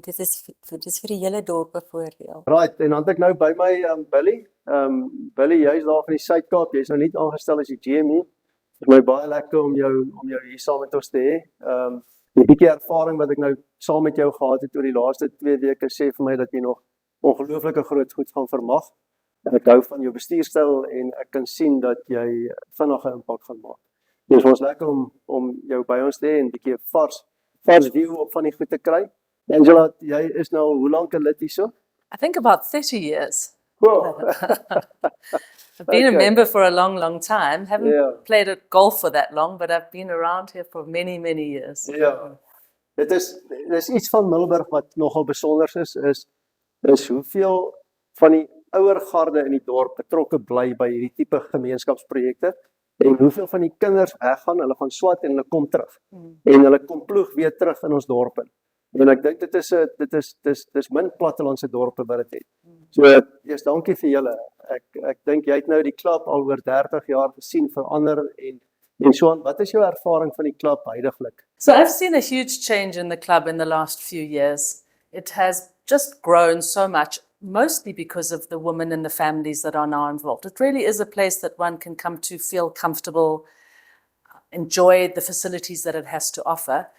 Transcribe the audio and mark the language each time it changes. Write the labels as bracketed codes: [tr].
[af] Dit is vir die hele dorp 'n voordeel. Right, en dan het ek nou by my Billy. Billy, jy's daar van die Suid-Kaap. Jy's nou nie aangestel as die GM. Dit is my baie lekker om jou hier saam met ons te hê. Die bietjie ervaring wat ek nou saam met jou gehad het oor die laaste 2 weke sê vir my dat jy nog ongelooflike groot goed gaan vermag. Ek hou van jou bestuurstyl en ek kan sien dat jy vinnig 'n impak gaan maak. Dis ons lekker om jou by ons te hê en 'n bietjie vars view op van die goed te kry. Angela, jy is nou hoe lank 'n lid hierso? [en] I think about 30 years. Wow. I've been a Okay. member for a long, long time. Haven't Yeah. played at golf for that long, but I've been around here for many, many years. [af] Ja. Dit is iets van Middelburg wat nogal besonder is hoeveel van die ouer garde in die dorp betrokke bly by hierdie tipe gemeenskapsprojekte en hoeveel van die kinders weggaan, hulle gaan swat en hulle kom terug. En hulle kom ploeg weer terug in ons dorp in. En ek dink dit is min plattelandse dorpe wat dit het. So eers dankie vir julle. Ek dink jy het nou die klub al oor 30 jaar gesien verander en so aan. Wat is jou ervaring van die klub huidiglik? [en] So I've seen a huge change in the club in the last few years. It has just grown so much, mostly because of the women and the families that are now involved. It really is a place that one can come to feel comfortable, enjoy the facilities that it has to offer.